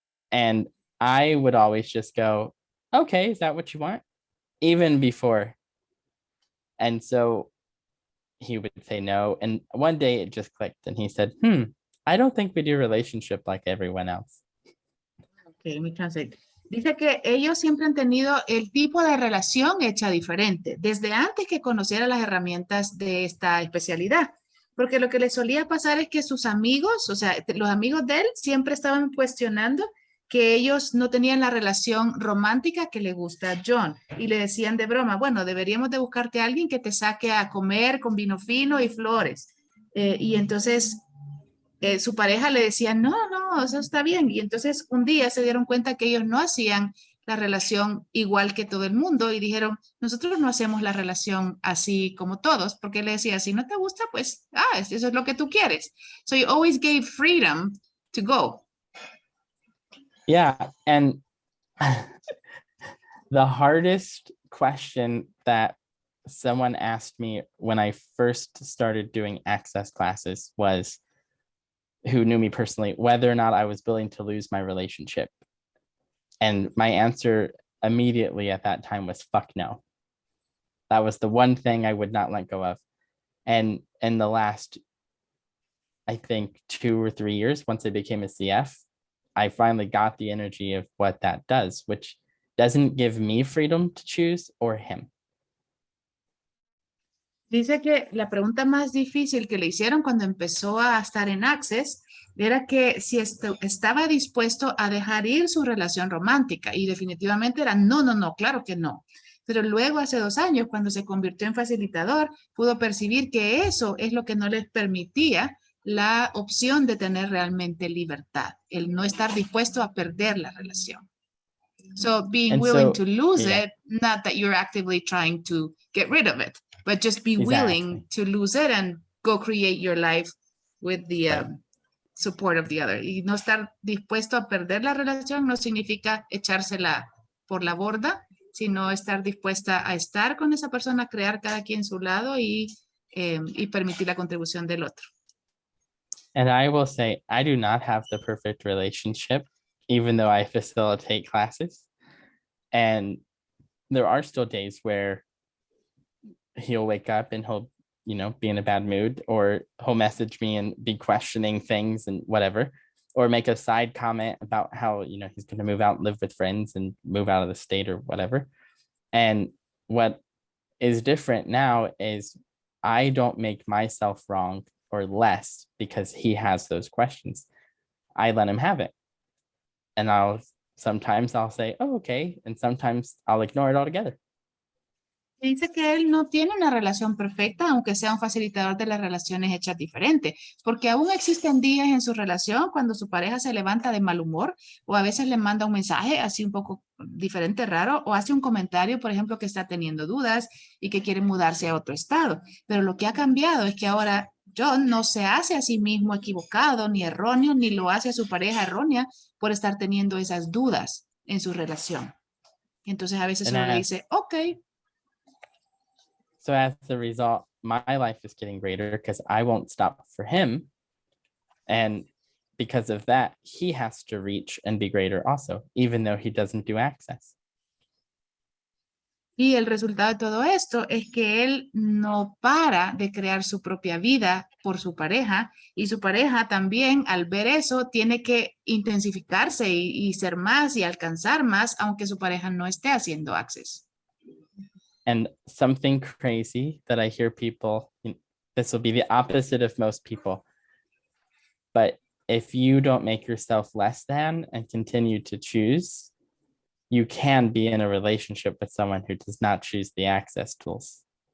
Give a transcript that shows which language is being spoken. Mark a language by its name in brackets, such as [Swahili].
[English] And I would always just go, okay, is that what you want? Even before. And so he would say no. And one day it just clicked and he said, I don't think we do relationship like everyone else. Okay, let me translate. [Spanish] Dice que ellos siempre han tenido el tipo de relación hecha diferente, desde antes que conociera las herramientas de esta especialidad. Porque lo que le solía pasar es que sus amigos, o sea, los amigos de él, siempre estaban cuestionando que ellos no tenían la relación romántica que le gusta a John. Y le decían de broma, bueno, deberíamos de buscarte a alguien que te saque a comer con vino fino y flores. Y entonces su pareja le decía, no, eso está bien. Y entonces un día se dieron cuenta que ellos no hacían la relación igual que todo el mundo y dijeron, nosotros no hacemos la relación así como todos, porque le decía, si no te gusta, pues, eso es lo que tú quieres. [English] So you always gave freedom to go. Yeah, and the hardest question that someone asked me when I first started doing access classes was, who knew me personally, whether or not I was willing to lose my relationship. And my answer immediately at that time was fuck no. That was the one thing I would not let go of. And in the last, I think 2 or 3 years, once I became a CF, I finally got the energy of what that does, which doesn't give me freedom to choose or him. [Spanish] Dice que la pregunta más difícil que le hicieron cuando empezó a estar en Access era que si estaba dispuesto a dejar ir su relación romántica y definitivamente era no, claro que no. Pero luego hace 2 años, cuando se convirtió en facilitador, pudo percibir que eso es lo que no les permitía la opción de tener realmente libertad, el no estar dispuesto a perder la relación. [English] So being willing to lose it, not that you're actively trying to get rid of it, but just be willing to lose it and go create your life with the support of the other. [Spanish] Y no estar dispuesto a perder la relación no significa echársela por la borda, sino estar dispuesta a estar con esa persona, crear cada quien su lado y permitir la contribución del otro. [English] And I will say, I do not have the perfect relationship, even though I facilitate classes. And there are still days where he'll wake up and he'll, be in a bad mood, or he'll message me and be questioning things and whatever, or make a side comment about how, he's going to move out and live with friends and move out of the state or whatever. And what is different now is I don't make myself wrong or less because he has those questions. I let him have it. And sometimes I'll say, oh, okay. And sometimes I'll ignore it altogether. [Spanish] Dice que él no tiene una relación perfecta, aunque sea un facilitador de las relaciones hechas diferente, porque aún existen días en su relación cuando su pareja se levanta de mal humor o a veces le manda un mensaje así un poco diferente, raro, o hace un comentario, por ejemplo, que está teniendo dudas y que quiere mudarse a otro estado. Pero lo que ha cambiado es que ahora John no se hace a sí mismo equivocado ni erróneo, ni lo hace a su pareja errónea por estar teniendo esas dudas en su relación. Entonces a veces solo le dice, ok. [English] So as a result, my life is getting greater because I won't stop for him. And because of that, he has to reach and be greater also, even though he doesn't do access. [Spanish] Y el resultado de todo esto es que él no para de crear su propia vida por su pareja y su pareja también al ver eso tiene que intensificarse y ser más y alcanzar más aunque su pareja no esté haciendo access. [English] And something crazy that I hear people, this will be the opposite of most people, but if you don't make yourself less than and continue to choose, you can be in a relationship with someone who does not choose the access tools.